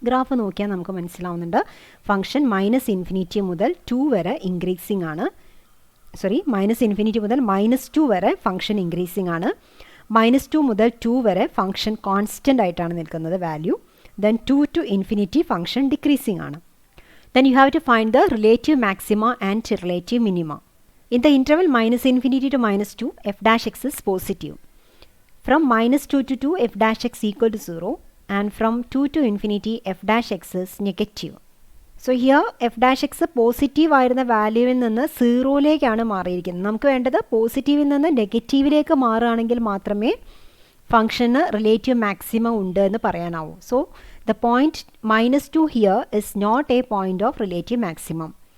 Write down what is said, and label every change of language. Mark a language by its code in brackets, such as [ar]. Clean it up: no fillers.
[ml] Graph നോക്കിയാൽ നമുക്ക് മനസ്സിലാവുന്നുണ്ട് ഫംഗ്ഷൻ -∞ മുതൽ 2 വരെ ഇൻക്രീസിങ് ആണ്. -∞ മുതൽ -2 വരെ ഫംഗ്ഷൻ ഇൻക്രീസിങ് ആണ്. -2 മുതൽ 2 വരെ ഫംഗ്ഷൻ കോൺസ്റ്റൻ്റ് ആയിട്ടാണ് നിൽക്കുന്നത് value. [en] Then 2 to infinity function decreasing ആണ്. Then you have to find the relative maxima and relative minima. In the interval -∞ to -2, f dash x is positive. From -2 to 2, f dash x equal to 0. And from 2 to infinity, f dash x is negative. So here f dash x [ml] positive ആയിരുന്ന വാല്യൂവിൽ നിന്ന് 0യിലേക്കാണ് മാറിയിരിക്കുന്നത്. നമുക്ക് വേണ്ടത് പോസിറ്റീവിൽ നിന്ന് നെഗറ്റീവിലേക്ക് മാറുകയാണെങ്കിൽ മാത്രമേ ഫംഗ്ഷന് relative maximum ഉണ്ട് എന്ന് പറയാനാവൂ. [en] So the point -2 here is not a point of relative maximum.